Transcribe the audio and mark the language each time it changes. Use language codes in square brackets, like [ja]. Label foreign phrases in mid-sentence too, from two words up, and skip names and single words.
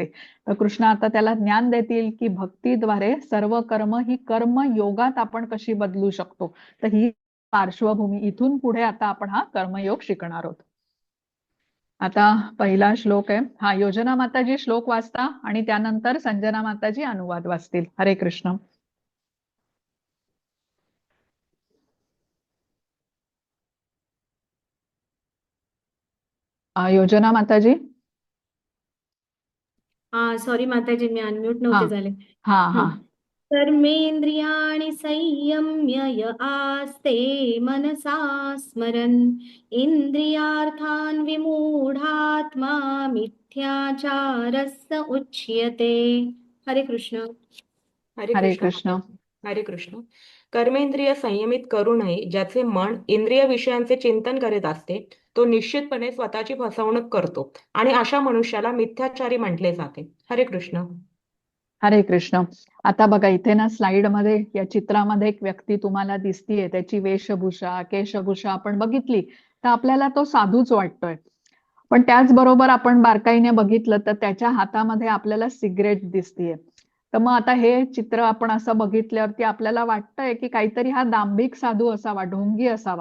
[mr] तर कृष्ण आता त्याला ज्ञान देतील की भक्तीद्वारे सर्व कर्म ही कर्म योगात आपण कशी बदलू शकतो. तर ही पार्श्वभूमी, इथून पुढे आता आपण हा कर्मयोग शिकणार आहोत. आता पहिला श्लोक आहे हा. योजना माताजी श्लोक वाचता आणि त्यानंतर संजना माताजी अनुवाद वाचतील. हरे कृष्ण. योजना माताजी. सॉरी माताजी, मी अनम्यूट हा नव्हते झाले. हा हा. [sa] कर्मेंद्रियाणि संयम्य य आस्ते मनसा स्मरन् इंद्रियार्थान् विमूढात्मा मिथ्याचारस्य उच्यते. हरे कृष्ण. हरे हरे कृष्ण कृष्ण. माताजी. हरे कृष्ण. [mr] कर्मेंद्रिय संयमित करू नये. ज्याचे मन इंद्रिय विषयांचे चिंतन करीत असते तो निश्चितपणे स्वतःची फसवणूक करतो आणि अशा मनुष्याला मिथ्याचारी म्हटले जाते. [sa] हरे कृष्ण. हरे कृष्ण. [mr] आता बघा इथे ना स्लाइड मध्ये या चित्रामध्ये एक व्यक्ती तुम्हाला दिसतीये. त्याची वेशभूषा, केशभूषा आपण बघितली तर आपल्याला तो साधूच वाटतोय. पण त्याचबरोबर आपण बारकाईने बघितलं तर त्याच्या हातामध्ये आपल्याला सिगरेट दिसतीये. तर मग आता हे चित्र आपण असं बघितल्यावरती आपल्याला वाटतंय की काहीतरी हा दांभिक साधू असावा, ढोंगी असावा.